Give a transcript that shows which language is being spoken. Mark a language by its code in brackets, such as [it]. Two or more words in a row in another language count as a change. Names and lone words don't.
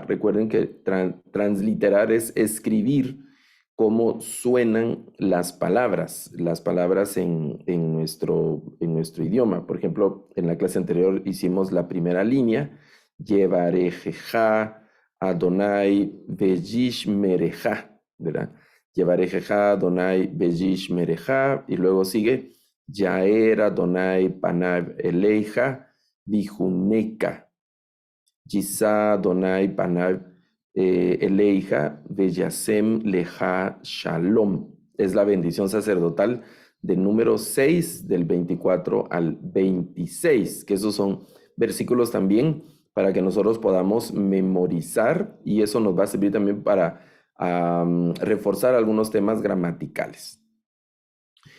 [es] Recuerden que transliterar es escribir cómo suenan las palabras en nuestro idioma. Por ejemplo, en la clase anterior hicimos la primera línea, [he] יברכך אדוני וישמרך, [es] ¿verdad? [he] יברכך אדוני וישמרך, [es] y luego sigue [he] יאר אדוני פניו אליך ויחונך. ישא אדוני פניו אליך וישם לך שלום. [es] Es la bendición sacerdotal del número 6, del 24 al 26, que esos son versículos también para que nosotros podamos memorizar, y eso nos va a servir también para reforzar algunos temas gramaticales.